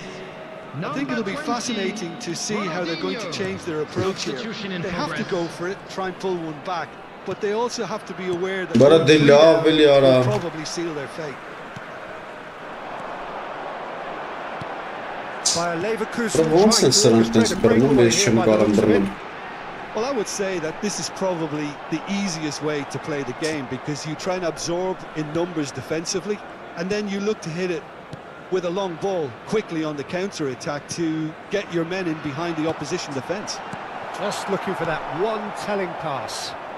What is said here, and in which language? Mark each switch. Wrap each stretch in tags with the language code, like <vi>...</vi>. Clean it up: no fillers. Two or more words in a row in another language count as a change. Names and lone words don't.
<en>I think it'll be fascinating to see how they're going to change their approach here. Substitution in They have to progress. go for it, try and pull one back, but they also have to be aware that Bara going three dela down yara. will probably seal their fate. By Leverkusen</en> <hy>Ոնց են սրանք տես բռնում, ես չեմ կարամ բռնում։</hy> <en>Well, I would say that this is probably the easiest way to play the game because you try and absorb in numbers defensively and then you look to hit it with a long ball quickly on the counter-attack to get your men in behind the opposition defence. Just looking for that one telling pass.</en>